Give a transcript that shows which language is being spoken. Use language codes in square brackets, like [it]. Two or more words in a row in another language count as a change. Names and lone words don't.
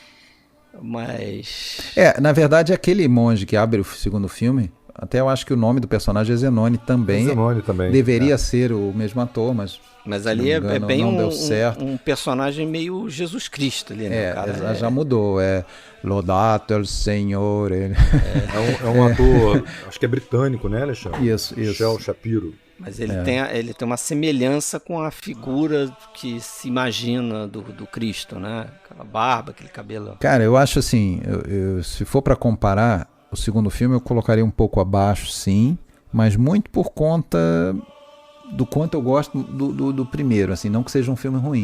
[pt] Mas... na verdade, aquele monge que abre o segundo filme, até eu acho que o nome do personagem é Zenone também. Deveria ser o mesmo ator, mas ali é bem não deu certo. Um personagem meio Jesus Cristo ali, né? Já mudou. [it] Lodato il Signore. [pt] É um ator, acho que é britânico, né, Alexandre? Isso. Michel Shapiro. Mas ele tem uma semelhança com a figura que se imagina do Cristo, né? Aquela barba, aquele cabelo. Cara, eu acho assim, se for para comparar, o segundo filme eu colocaria um pouco abaixo, sim, mas muito por conta do quanto eu gosto do primeiro, assim, não que seja um filme ruim.